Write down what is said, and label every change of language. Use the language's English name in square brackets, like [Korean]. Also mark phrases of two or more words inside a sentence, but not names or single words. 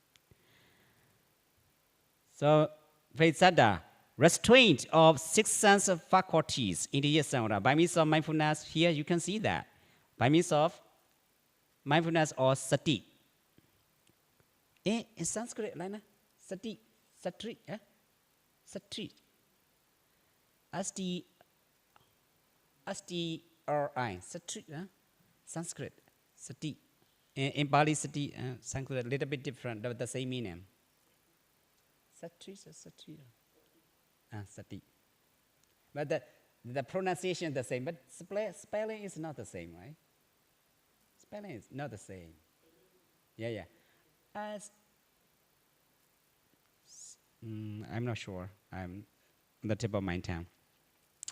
[English] So, faith Sutta, restraint of 6 sense of faculties in the samvara. By means of mindfulness, here you can see that. By means of mindfulness or sati. In Sanskrit, like sati, satri, satri. S-T-R-I, satri, Sanskrit, sati. In Pali, sati, Sanskrit, a little bit different, but the same meaning. [Pali] Satri, satri. Sati. [English] But the pronunciation is the same, but spelling is not the same, right? Spelling is not the same. Yeah. I'm not sure. I'm on the tip of my tongue.